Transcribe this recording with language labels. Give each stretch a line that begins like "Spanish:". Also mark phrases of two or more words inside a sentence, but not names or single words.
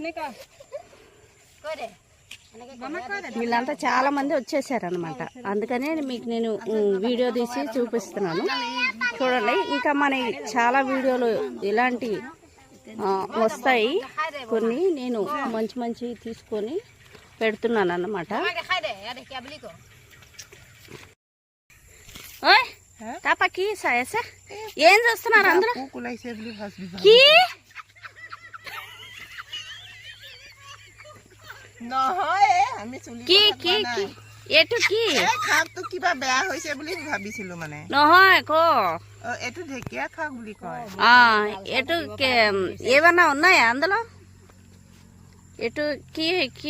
Telugu: వీళ్ళంతా చాలా మంది వచ్చేసారనమాట అందుకనే మీకు నేను వీడియో తీసి చూపిస్తున్నాను చూడండి ఇంకా మన చాలా వీడియోలు ఇలాంటి వస్తాయి కొన్ని నేను మంచి మంచి తీసుకొని పెడుతున్నాను అన్నమాట తాపకి సాయస ఏం చేస్తున్నారు అందరూ কি
Assamese: নহয় আমি চুলি কি কি কি এটো কি খাকটো কিবা বেয়া হৈছে বুলি ভাবিছিলো মানে নহয় কো এটো ঢেকিয়া খাক বুলি কয় এটো
Telugu: ఏమన్నా ఉన్నాయా అందులో
Assamese: এটো কি কি